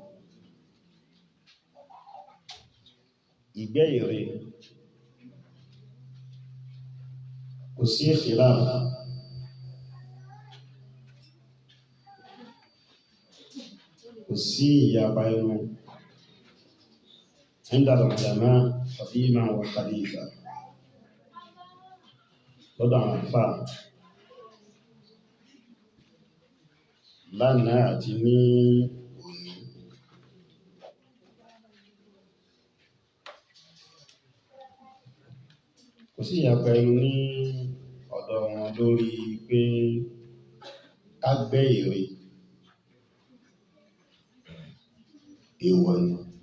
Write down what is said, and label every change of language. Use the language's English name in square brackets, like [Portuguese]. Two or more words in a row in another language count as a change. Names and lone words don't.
[Yoruba] Ìgbẹ́ ère kò sí khilaf kò sí ìyapa ẹnu [Arabic] عند العلماء قديما وحديثا [Yoruba] lọ́dọ̀ àwọn àfáà lánàá àti ní òní. Kò sí ìyapa ẹnu ní ọ̀dọ̀ wọn lórí pé ká gbẹ́ ère èèwọ̀ ni.